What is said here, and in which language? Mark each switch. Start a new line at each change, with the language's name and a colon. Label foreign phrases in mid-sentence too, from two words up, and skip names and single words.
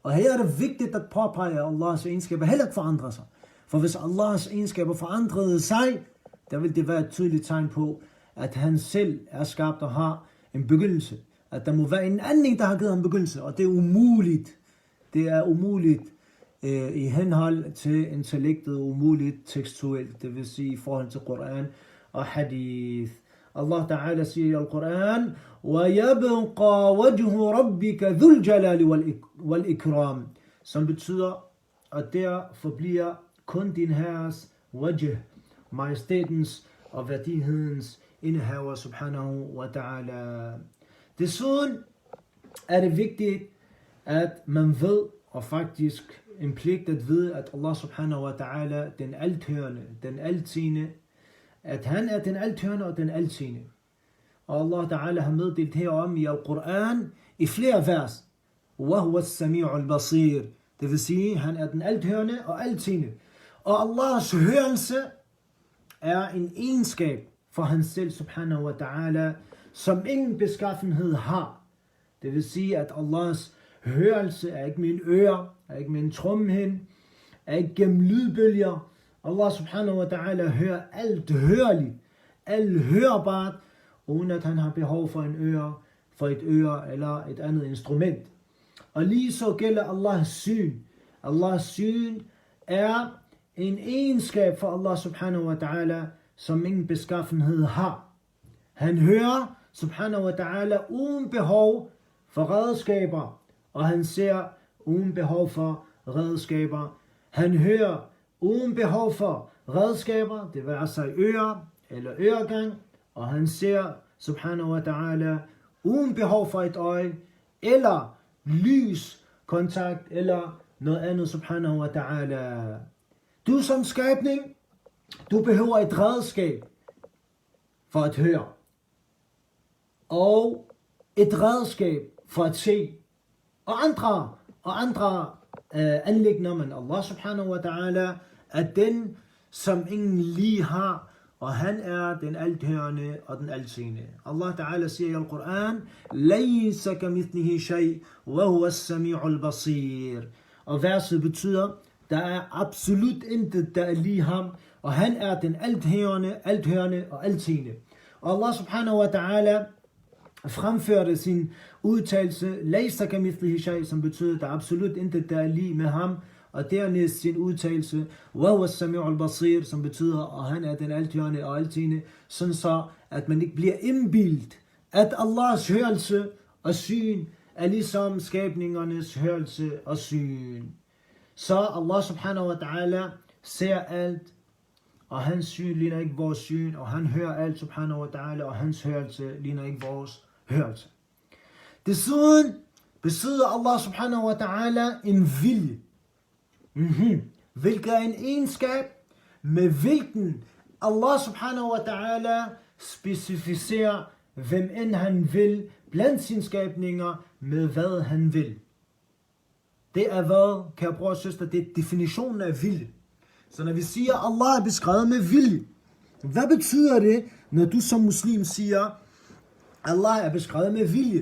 Danish: Og her er det vigtigt at påpege, at Allahs egenskaber heller ikke forandrer sig. For hvis Allahs egenskaber forandrede sig, der vil det være et tydeligt tegn på, at han selv er skabt og har en begyndelse. At der må være en anden, der har givet ham begyndelse, og det er umuligt. Det er umuligt i henhold til intellektet, umuligt tekstuelt, det vil sige i forhold til Koran og hadith.
Arabic: الله تعالى
Danish: siger i Al-Quran,
Arabic: وَيَبْقَى وَجْهُ رَبِّكَ ذُو الْجَلَالِ وَالْإِكْرَامِ,
Danish: som betyder, at der forbliver kun din herres wajh, majestetens og værdighedens indehaver,
Arabic: سبحانه وتعالى.
Danish: Desuden er det vigtigt, at man ved, og faktisk en pligt at vide, at Allah
Arabic: سبحانه وتعالى,
Danish: den althørende, den altseende, at han er den althørende og den altseende. Og
Arabic: الله تعالى
Danish: har meddelt herom i Al-Quran i flere vers.
Arabic: وَهُوَ السَّمِيعُ الْبَصِيرُ,
Danish: det vil sige, han er den althørende og altseende. Og Allahs hørelse er en egenskab for han selv,
Arabic: سبحانه وتعالى,
Danish: som ingen beskaffenhed har. Det vil sige, at Allahs hørelse er ikke med en øre, er ikke med en trommehind, er ikke gennem lydbølger. Allah
Arabic: سبحانه وتعالى
Danish: hører alt hørligt, alt hørbart, uden at han har behov for et øre eller et andet instrument. Og lige så gælder Allahs syn. Allahs syn er en egenskab for Allah
Arabic: سبحانه وتعالى,
Danish: som ingen beskaffenhed har. Han hører,
Arabic: سبحانه وتعالى,
Danish: uden behov for redskaber, og han ser uden behov for redskaber. Han hører uden behov for redskaber, det vil sige ører eller øregang, og han ser,
Arabic: سبحانه وتعالى,
Danish: uden behov for et øje, eller lys, kontakt, eller noget andet,
Arabic: سبحانه وتعالى.
Danish: Du som skabning, du behøver et redskab for at høre, og et redskab for at se, og andre anliggender, men Allah
Arabic: سبحانه وتعالى
Danish: er den, som ingen lige har, og han er den althørende og den altseende. Allah ta'ala siger i Al-Quran,
Arabic: لَيْسَ كَمِثْلِهِ شَيْءٍ وَهُوَ السَّمِيعُ الْبَصِيرُ.
Danish: Og verset betyder, der er absolut intet, der er lige ham, og han er den althørende og altseende. Og Allah
Arabic: سبحانه وتعالى
Danish: fremførte sin udtalelse,
Arabic: لَيْسَ كَمِثْلِهِ شَيْءٍ,
Danish: som betyder, der er absolut intet, der er lige med ham, og dernæst sin udtalelse,
Arabic: وَهُوَ السَّمِيعُ الْبَصِيرُ,
Danish: som betyder, og han er den althørende og altseende, sådan så, at man ikke bliver indbildt, at Allahs hørelse og syn er ligesom skabningernes hørelse og syn. Så Allah
Arabic: سبحانه وتعالى
Danish: ser alt, og hans syn ligner ikke vores syn, og han hører alt,
Arabic: سبحانه وتعالى,
Danish: og hans hørelse ligner ikke vores hørelse. Desuden besidder Allah
Arabic: سبحانه وتعالى
Danish: en vilje, hvilket er en egenskab, med hvilken Allah
Arabic: سبحانه وتعالى
Danish: specificerer, hvem end han vil, blandt sine skabninger, med hvad han vil. Det er hvad, kære bror og søster, det er definitionen af vilje. Så når vi siger, at Allah er beskrevet med vilje, hvad betyder det, når du som muslim siger, at Allah er beskrevet med vilje?